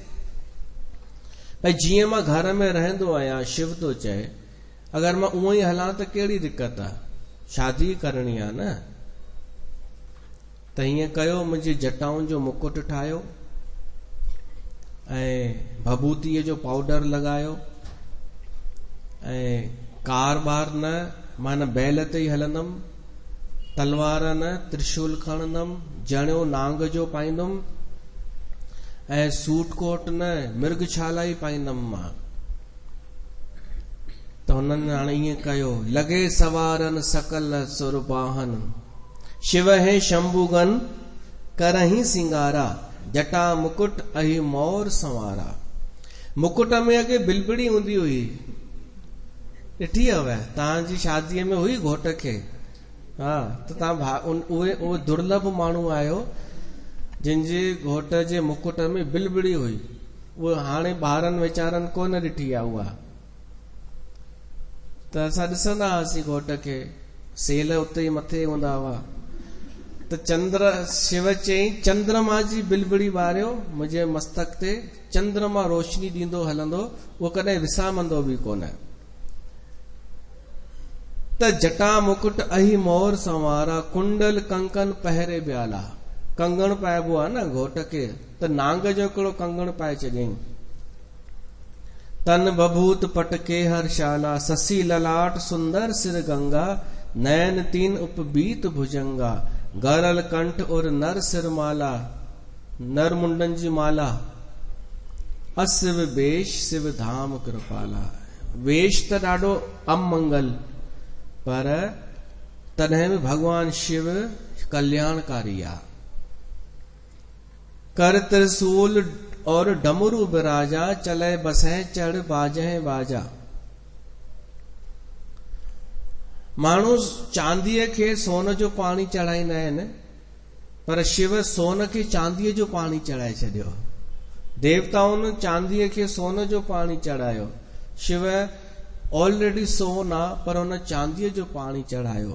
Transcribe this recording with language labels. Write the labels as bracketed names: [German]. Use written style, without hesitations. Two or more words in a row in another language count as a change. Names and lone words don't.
[Sindhi] भई जीअं मां घर में रहंदो आहियां, शिव थो चए अगरि मां उहो ई हलां त कहिड़ी दिक़त आहे, शादी करणी आहे न। त हीअं कयो, मुंहिंजी जटाउनि जो मुकुट ठाहियो ऐं भभूतीअ जो पाउडर लॻायो ऐं कार बार न, मां न बैल ते ई हलंदमि, तलवार न, त्रिशूल खणंदमि, जणियो नांग जो पाईंदुमि ऐं सूट कोट न, मिर्गछाला ई पाईंदमि मां। त हुननि हाणे ईअं कयो, [Awadhi] लॻे सवारन सकल सुरबाहन, शिव है शंभुगन करही सिंगारा, जटा मुकुट अहि मोर संवारा। [Sindhi] मुकुट में अॻे बिलबिड़ी हूंदी हुई, ॾिठी हुव तव्हांजी शादीअ में हुई घोट खे? हा, त तव्हां उहे दुर्लभ माण्हू आहियो जिनजे घोट जे मुकुट में बिलबिड़ी हुई। उहे हाणे ॿारनि वीचारनि कोन ॾिठी आहे उहा। त असां ॾिसंदा हुआसीं घोट खे, सेल उते ई मथे हूंदा हुआ। त शिव चई चंद्रमा जी बिलबिड़ी ॿारियो मुंहिंजे मस्तक ते, चंद्रमा रोशनी ॾींदो हलंदो, उहो कॾहिं विसामंदो बि कोन। [Awadhi] त जटा मुकुट अहि मोर संवारा, कुंडल कंकन पहरे ब्याला। [Sindhi] कंगण पाइबो आहे न घोट खे, त नांग जो हिकिड़ो कंगण पाए छॾियईं। [Awadhi] तन बभूत पटके हर्षाला, ससी ललाट सुंदर सिर गंगा, नयन तीन उपबीत भुजंगा, गरल कंठ और नर सिर माला, [Sindhi] नर मुंडन जी माला, [Awadhi] असिव वेश शिव धाम कृपाला। [Sindhi] वेश त ॾाढो अमंगल, पर तॾहिं बि भगवान शिव कल्याणकारी आहे। [Awadhi] कर त्रिशूल और डमरू बिराजा, चले बसे चढ़ बाजे बाजा। [Sindhi] माण्हू चांदीअ खे सोन जो पाणी चढ़ाईंदा आहिनि, पर शिव सोन खे चांदीअ जो पाणी चढ़ाए छॾियो। देवताउनि चांदीअ खे सोन जो पाणी चढ़ायो, शिव ऑलरेडी सोन आहे पर हुन चांदीअ जो पाणी चढ़ायो।